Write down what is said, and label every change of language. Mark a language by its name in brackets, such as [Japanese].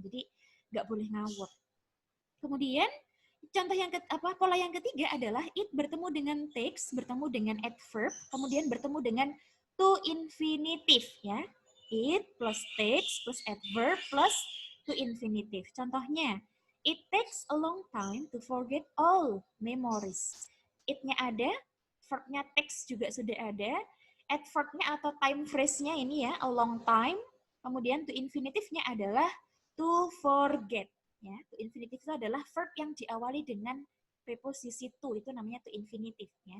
[Indonesian] Jadi nggak boleh ngawur. Kemudian contoh yang pola yang ketiga adalah it bertemu dengan takes, bertemu dengan adverb, kemudian bertemu dengan to infinitive ya. [English] It plus takes plus adverb plus to infinitive. Contohnya, it takes a long time to forget all memories. [Indonesian] It-nya ada, verb-nya takes juga sudah ada, adverb-nya atau time phrase-nya ini ya, a long time. Kemudian to infinitive-nya adalah to forget. Ya, to infinitive itu adalah verb yang diawali dengan preposisi to, itu namanya to infinitive ya.